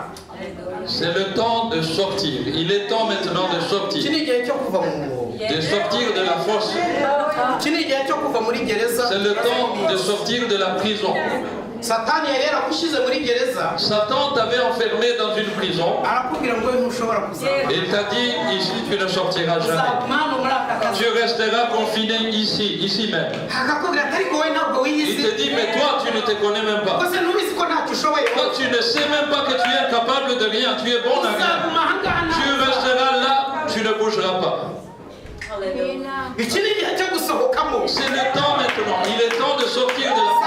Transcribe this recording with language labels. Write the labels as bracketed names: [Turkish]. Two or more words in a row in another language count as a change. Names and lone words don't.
[French] C'est le temps de sortir. Il est temps maintenant de [Kinyarwanda] Iki [French] sortir. [Kinyarwanda] ni igihe cyo kuva mu mwobo. [French] De sortir de la force. [Kinyarwanda] Iki ni igihe cyo kuva muri gereza. [French] C'est le temps de sortir de la prison. [Kinyarwanda] Satani yari yaragushyize muri gereza. [French] Satan t'avait enfermé dans une prison. [Kinyarwanda] Arakubwira ngo ntushobora kuzava. [French] Il t'a dit, ici tu ne sortiras jamais. Tu resteras confiné ici même. [Kinyarwanda] Akakubwira atari ko we ntabwo [French] Il [Kinyarwanda] wiyizi. [French] te dit, mais toi tu ne te connais même pas. [Kinyarwanda] Kose ntubizi ko ntacyo ushoboye. [French] Toi tu ne sais même pas que tu es capable de rien. Tu es bon à rien. [Kinyarwanda] Uzaguma ahangaha [French] Tu resteras là, tu ne bougeras pas. [Kinyarwanda] Iki ni igihe cyo gusohokamo. [French] C'est le temps maintenant. Il est temps de sortir de la prison.